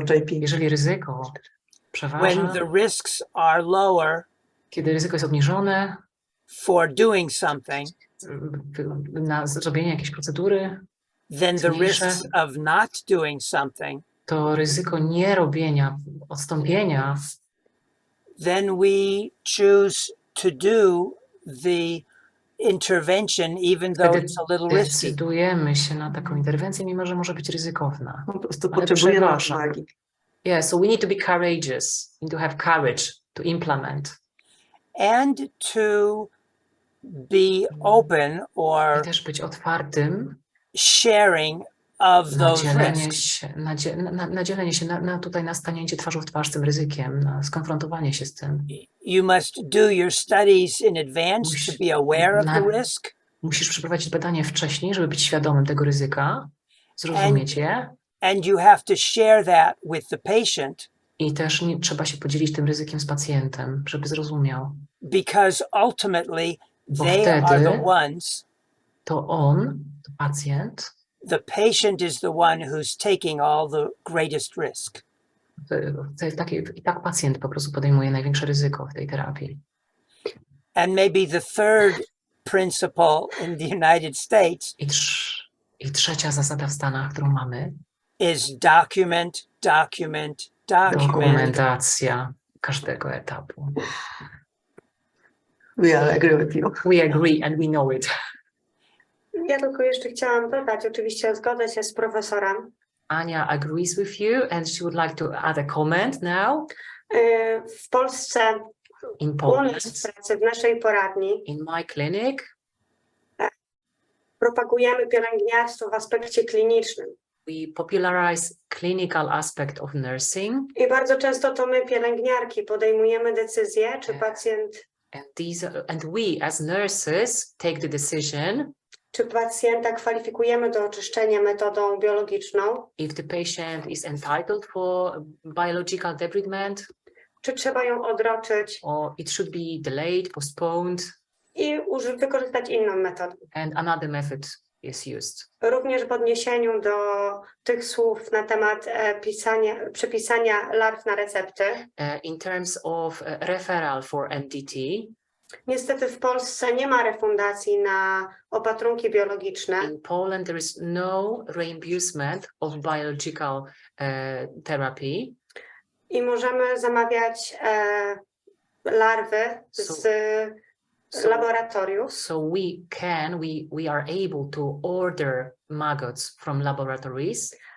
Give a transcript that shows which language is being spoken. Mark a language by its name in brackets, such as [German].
[Polish] Jeżeli ryzyko przeważa, [English] when the risks are lower, [Polish] kiedy ryzyko jest obniżone [English] for doing something, [Polish] na zrobienie jakiejś procedury, [English] then the risks of not doing something, [Polish] to ryzyko nierobienia, odstąpienia, [English] then we choose to do the intervention even though it's a little risky. [Polish] Decydujemy się na taką interwencję, mimo że może być ryzykowna. Po prostu potrzebujemy odwagi. [English] Yeah, so we need to be courageous, we need to have courage to implement. And to be open or [Polish] I też być otwartym, [English] sharing of those risks. [Polish] nadzielenie się tutaj na stanięcie twarzą w twarz z tym ryzykiem, na skonfrontowanie się z tym. [English] You must do your studies in advance to be aware of the risk. [Polish] Musisz przeprowadzić badanie wcześniej, żeby być świadomym tego ryzyka, zrozumieć je. [English] And you have to share that with the patient. [Polish] I też trzeba się podzielić tym ryzykiem z pacjentem, żeby zrozumiał. [English] Because ultimately they are the ones. [Polish] To on, to pacjent. [English] The patient is the one who's taking all the greatest risk. [Polish] To jest i tak pacjent po prostu podejmuje największe ryzyko w tej terapii. [English] And maybe the third principle in the United States. [Polish] I trzecia zasada w Stanach, którą mamy, [English] is document. [Polish] Dokumentacja każdego etapu. [English] We all agree with you. We agree and we know it. [Polish] Ja tylko jeszcze chciałam dodać, oczywiście zgodzę się z profesorem. [English] Ania agrees with you and she would like to add a comment now. [Polish] W Polsce, [English] in Poland, [Polish] w pracy w naszej poradni, [English] in my clinic, [Polish] propagujemy pielęgniarstwo w aspekcie klinicznym. [English] We popularize clinical aspect of nursing. [Polish] I bardzo często to my, pielęgniarki, podejmujemy decyzję, czy pacjent... [English] And we, as nurses, take the decision. [Polish] Czy pacjenta kwalifikujemy do oczyszczenia metodą biologiczną? [English] If the patient is entitled for biological debridement. [Polish] Czy trzeba ją odroczyć? [English] Or it should be delayed, postponed. [Polish] I wykorzystać inną metodę. [English] And another method is used. [Polish] Również w odniesieniu do tych słów na temat przepisania larw na recepty. [English] In terms of referral for MDT. [Polish] Niestety w Polsce nie ma refundacji na opatrunki biologiczne. [English] In Poland there is no reimbursement of biological therapy. [Polish] I możemy zamawiać larwy z laboratoriów. [English] So we are able to order maggots from laboratories.